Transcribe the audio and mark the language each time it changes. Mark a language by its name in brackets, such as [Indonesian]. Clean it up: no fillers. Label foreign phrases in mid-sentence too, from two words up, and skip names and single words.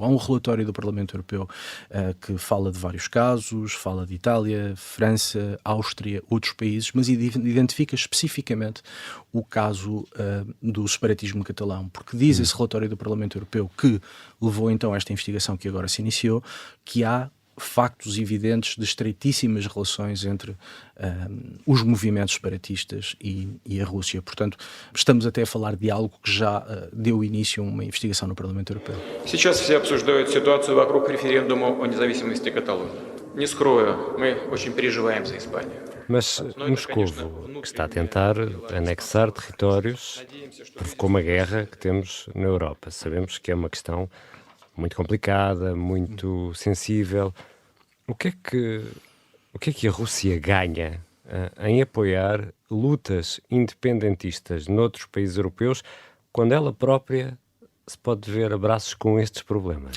[Portuguese] Há um relatório do Parlamento Europeu que fala de vários casos, fala de Itália, França, Áustria, outros países, mas identifica especificamente o caso do separatismo catalão, porque diz esse relatório do Parlamento Europeu, que levou então a esta investigação que agora se iniciou, que há factos evidentes de estreitíssimas relações entre os movimentos separatistas e a Rússia. Portanto, estamos até a falar de algo que já deu início a uma investigação no Parlamento Europeu. [Russian] Сейчас все обсуждают ситуацию вокруг референдума о независимости Каталонии. Не скрою, мы очень переживаем за Испанию. [Portuguese] Mas Moscovo, que está a tentar anexar territórios, provocou uma guerra que temos na Europa. Sabemos que é uma questão muito complicada, muito sensível. O que é que a Rússia ganha em apoiar lutas independentistas noutros países europeus quando ela própria se pode ver a braços com estes problemas?